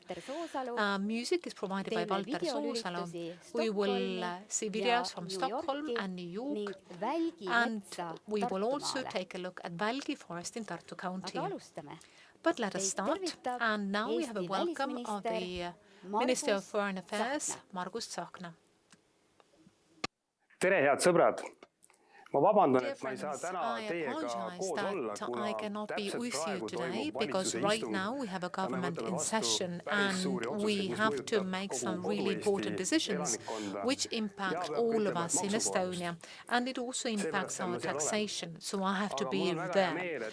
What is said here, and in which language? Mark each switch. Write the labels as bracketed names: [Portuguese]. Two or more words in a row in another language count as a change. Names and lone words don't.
[English] Music is provided by Valter Soosalu. We will see videos from Stockholm and New York, and we will also take a look at Välgi Forest in Tartu County. But let us start. And now we have a welcome of the Minister of Foreign Affairs, Margus Tsahkna. [Estonian] Tere, head sõbrad! [English] Dear friends, I apologize that I cannot be with you today because right now we have a government in session and we have to make some really important decisions which impact all of us in Estonia, and it also impacts our taxation, so I have to be there.